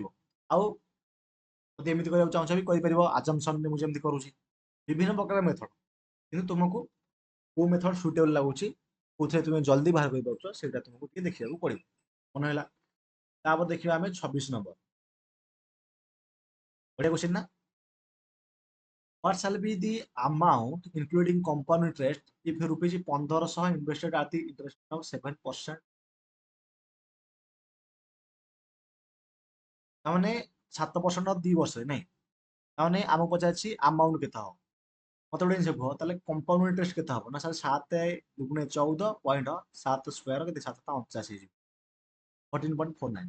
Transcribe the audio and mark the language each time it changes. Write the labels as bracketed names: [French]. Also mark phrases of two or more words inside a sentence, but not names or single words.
[Odia] ଆଉ ଯଦି ଏମିତି କରିବାକୁ ଚାହୁଁଛ ବି କରିପାରିବ, ଆଜମ୍ପସନରେ ମୁଁ ଯେମିତି କରୁଛି। ବିଭିନ୍ନ ପ୍ରକାର ମେଥଡ, କିନ୍ତୁ ତୁମକୁ କୋଉ [English] method suitable [Odia] ଲାଗୁଛି କୋଉଥିରେ ତୁମେ ଜଲ୍ଦି ବାହାର କରିପାରୁଛ ସେଇଟା ତୁମକୁ ଟିକେ ଦେଖିବାକୁ ପଡ଼ିବ। ମନେ ହେଲା? ତାପରେ ଦେଖିବା ଆମେ 26 ନମ୍ବର। ବଢ଼ିଆ କ୍ୱେଶ୍ଚିନ୍ ନା? [English] What shall be the amount including compound interest if rupees 1500 invested at the interest of 7%? [Odia] ତାମାନେ 7% 2 ବର୍ଷରେ ନାଇଁ। ତାମାନେ ଆମକୁ ପଚାରିଛି ଆମାଉଣ୍ଟ କେତେ ହବ। ମତେ ଗୋଟେ ଜିନିଷ କୁହ ତାହେଲେ [English] compound interest [Odia] କେତେ ହବ ନା ସାର୍ 7 ଦୁଗୁଣେ 14 ପଏଣ୍ଟ 7 ସ୍କୋୟାର କେତେ 7 ହେଇଯିବ 14.49।